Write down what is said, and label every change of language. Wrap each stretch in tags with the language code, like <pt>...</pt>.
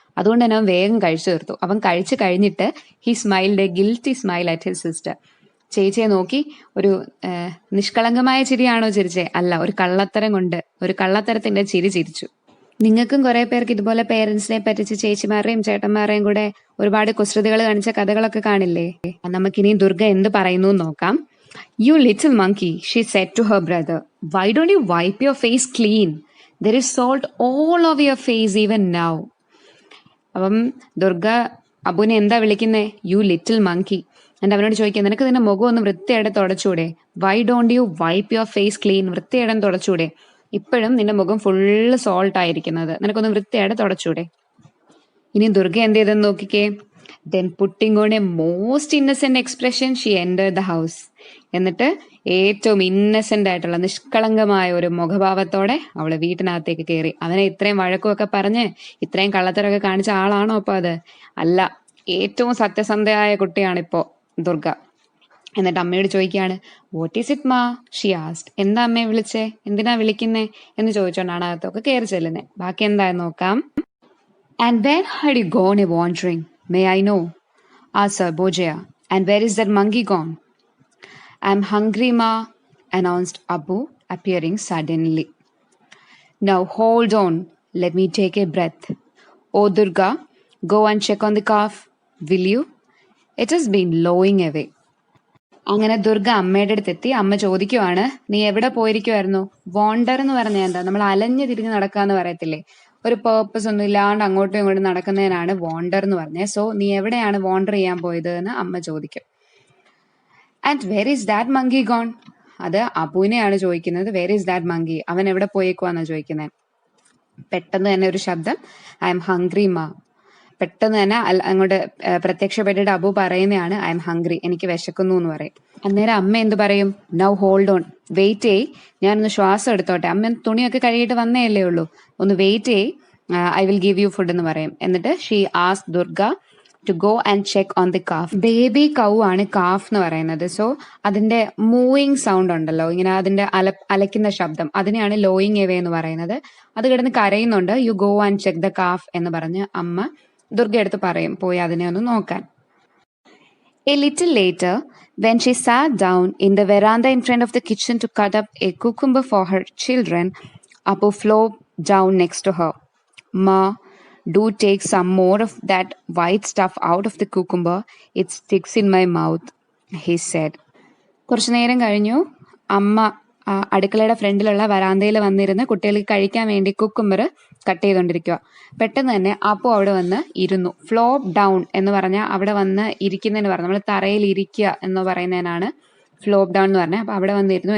<ml>അതുകൊണ്ട് തന്നെ അവൻ വേഗം കഴിച്ചു തീർത്തു. അവൻ കഴിച്ചു കഴിഞ്ഞിട്ട്</ml> <en>He smiled a guilty smile at his sister.</en> <ml>ചേച്ചിയെ നോക്കി ഒരു നിഷ്കളങ്കമായ ചിരിയാണോ ചിരിച്ചേ? അല്ല, ഒരു കള്ളത്തരം കൊണ്ട്, ഒരു കള്ളത്തരത്തിന്റെ ചിരി ചിരിച്ചു. നിങ്ങൾക്കും കുറെ പേർക്ക് ഇതുപോലെ പേരൻസിനെ പറ്റിച്ച് ചേച്ചിമാരുടെയും ചേട്ടന്മാരുടെയും കൂടെ ഒരുപാട് കുസൃതികൾ കാണിച്ച കഥകളൊക്കെ കാണില്ലേ? നമുക്കിനി ദുർഗ എന്ത് പറയുന്നു നോക്കാം.</ml> <en>"You little monkey," she said to her brother, "why don't you wipe your face clean? There is salt all over your face even now."</en> <ml>അപ്പം ദുർഗ അബുവിനെ എന്താ വിളിക്കുന്നേ?</ml> <en>"You little monkey."</en> <ml>എന്നിട്ട് അവനോട് ചോദിക്കുക, നിനക്ക് നിന്റെ മുഖം ഒന്ന് വൃത്തിയായിട്ട് തുടച്ചൂടെ?</ml> <en>"Why don't you wipe your face clean?"</en> <ml>വൃത്തിയായിട്ട് തുടച്ചൂടെ? ഇപ്പോഴും നിന്റെ മുഖം ഫുള്ള് സോൾട്ട് ആയിരിക്കുന്നത്, നിനക്കൊന്ന് വൃത്തിയായിട്ട് തുടച്ചൂടെ? ഇനി ദുർഗ എന്ത് ചെയ്തെന്ന് നോക്കിക്കേ.</ml> <en>"Then putting on a most innocent expression, she entered the house."</en> <ml>എന്നിട്ട് ഏറ്റവും ഇന്നസെന്റ് ആയിട്ടുള്ള നിഷ്കളങ്കമായ ഒരു മുഖഭാവത്തോടെ അവള് വീട്ടിനകത്തേക്ക് കയറി. അവനെ ഇത്രയും വഴക്കുമൊക്കെ പറഞ്ഞ് ഇത്രയും കള്ളത്തരമൊക്കെ കാണിച്ച ആളാണോ അപ്പൊ അത്? അല്ല, ഏറ്റവും സത്യസന്ധയായ കുട്ടിയാണിപ്പോ ദുർഗ. എന്നിട്ട് അമ്മയോട് ചോദിക്കുകയാണ്,</ml> <en>"What is it ma?" She asked.</en> <ml>എന്താ അമ്മയെ വിളിച്ചേ? എന്തിനാ വിളിക്കുന്നേ എന്ന് ചോദിച്ചോണ്ടാണ് അകത്തൊക്കെ കയറി ചെല്ലുന്നത്. ബാക്കി എന്തായെന്ന് നോക്കാം.</ml> <en>"And where had you gone a wandering? May I know?" asked Sarbojaya. "And where is that monkey gone?" "I'm hungry, ma," announced Abu, appearing suddenly. "Now hold on, let me take a breath. Oh Durga, go and check on the calf, will you?" It has been blowing away.</en> <ml>അങ്ങനെ ദുർഗ അമ്മയുടെ അടുത്തെത്തി. അമ്മ ചോദിക്കുവാണ്, നീ എവിടെ പോയിരിക്കുവായിരുന്നു? Von der എന്ന് പറഞ്ഞാൽ എന്താ? നമ്മൾ അലഞ്ഞു തിരിഞ്ഞ് നടക്കാന്ന് പറയത്തില്ലേ? ഒരു പേർപ്പസ് ഒന്നും ഇല്ലാണ്ട് അങ്ങോട്ടും ഇങ്ങോട്ടും നടക്കുന്നതിനാണ് വോണ്ടർ എന്ന് പറഞ്ഞത്. സോ നീ എവിടെയാണ് വോണ്ടർ ചെയ്യാൻ പോയത് എന്ന് അമ്മ ചോദിക്കും.</ml> <en>And where is that monkey gone?</en> <ml>അത് അബുവിനെയാണ് ചോദിക്കുന്നത്.</ml> <en>Where is that monkey?</en> <ml>അവൻ എവിടെ പോയേക്കുവാന്നാ ചോദിക്കുന്നത്. പെട്ടെന്ന് തന്നെ ഒരു ശബ്ദം,</ml> <en>I'm hungry ma.</en> <ml>പെട്ടെന്ന് തന്നെ അങ്ങോട്ട് പ്രത്യക്ഷപ്പെട്ടിട്ട് അബു പറയുന്നതാണ്,</ml> <en>I'm hungry,</en> <ml>എനിക്ക് വിശക്കുന്നു എന്ന് പറയും. അന്നേരം അമ്മ എന്ത് പറയും?</ml> <en>now hold on,</en> <ml>വെയിറ്റ് ചെയ്, ഞാനൊന്ന് ശ്വാസം എടുത്തോട്ടെ. അമ്മ തുണിയൊക്കെ കഴുകിയിട്ട് വന്നേ അല്ലേ ഉള്ളൂ, ഒന്ന് വെയിറ്റ് ചെയ്,</ml> <en>I will give you food</en> <ml>എന്ന് പറയും. എന്നിട്ട്</ml> <en>She ask Durga to go and check on the calf.</en> <ml>Baby കൗ ആണ് കാഫ് എന്ന് പറയുന്നത്. സോ അതിന്റെ മൂവിങ് സൗണ്ട് ഉണ്ടല്ലോ, ഇങ്ങനെ അതിന്റെ അലയ്ക്കുന്ന ശബ്ദം, അതിനെയാണ്</ml> <en>lowing away</en> <ml>എന്ന് പറയുന്നത്. അത് കിടന്ന് കരയുന്നുണ്ട്.</ml> <en>you go and check the calf</en> <ml>എന്ന് പറഞ്ഞ് അമ്മ ദുർഗ എടുത്ത് പറയും, പോയി അതിനെ ഒന്ന് നോക്കാൻ.</ml> <en>A little later, when she sat down in the veranda in front of the kitchen to cut up a cucumber for her children, Apu flopped down next to her. Ma, do take some more of that white stuff out of the cucumber. It sticks in my mouth, he said.</en> <ml>കുറച്ചു നേരം കഴിഞ്ഞു അമ്മ അടുക്കളയുടെ ഫ്രണ്ടിലുള്ള വരാന്തയിൽ വന്നിരുന്ന് കുട്ടികൾക്ക് കഴിക്കാൻ വേണ്ടി കുക്കുംബർ കട്ട് ചെയ്തുകൊണ്ടിരിക്കുക. പെട്ടെന്ന് തന്നെ അപ്പു അവിടെ വന്ന് ഇരുന്നു. ഫ്ലോപ്പ് ഡൗൺ എന്ന് പറഞ്ഞാൽ അവിടെ വന്ന് ഇരിക്കുന്നതിന് പറഞ്ഞു, നമ്മൾ തറയിൽ ഇരിക്കുക എന്ന് പറയുന്നതിനാണ് ഫ്ലോപ്പ് ഡൗൺ എന്ന് പറഞ്ഞാൽ. അപ്പൊ അവിടെ വന്നിരുന്നു.</ml>